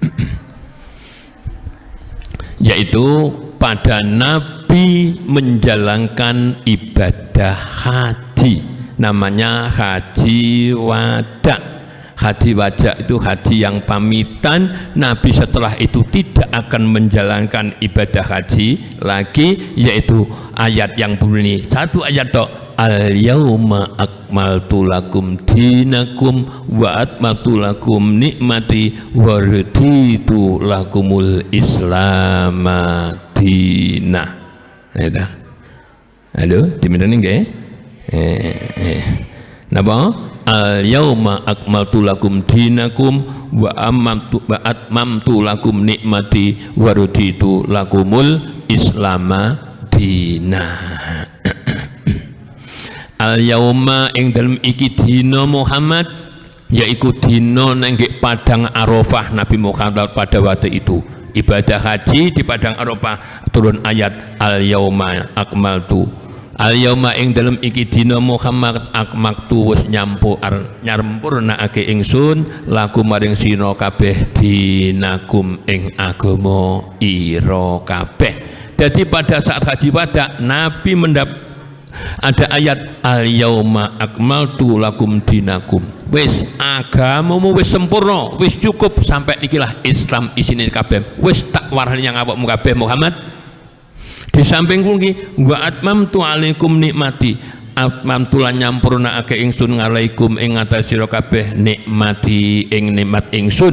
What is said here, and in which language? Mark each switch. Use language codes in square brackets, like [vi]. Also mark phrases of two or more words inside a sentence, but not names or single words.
[id] Yaitu pada Nabi menjalankan ibadah haji, namanya haji wada. Haji wada itu haji yang pamitan. Nabi setelah itu tidak akan menjalankan ibadah haji lagi, yaitu ayat yang bunyi satu ayat tok, [ar] اليوم أكملت لكم دينكم وأتممت لكم نعمتي ورضيت لكم الإسلام دينا. [jv] Halo, diminani nggih? Napa? [ar] اليوم أكملت لكم دينكم وأتممت لكم نعمتي ورضيت لكم الإسلام دينا. [id] Al-yauma [jv] ing dalem iki dina Muhammad, yaiku dina nang padang Arafah [id] Nabi Muhammad pada waktu itu ibadah haji di padang Arafah turun ayat [ar] اليوم أكملت. [jv] Al-yauma ing dalem iki dina Muhammad akmaktu wis nyampurnakake ingsun lakum maring sira kabeh dinakum ing agama ira kabeh. [id] Jadi pada saat haji wada Nabi ada ayat [ar] اليوم أكملت لكم دينكم. [jv] Wis agamamu wis sempurna, wis cukup sampai ikilah Islam isine kabeh. Wis tak warani yang awakmu kabeh Muhammad. Di samping kuwi [ar] وأتممت عليكم نعمتي. [jv] Atmamtu lan nyampurnakake ingsun ngalaikum ing atas sira kabeh nikmati ing nikmat ingsun.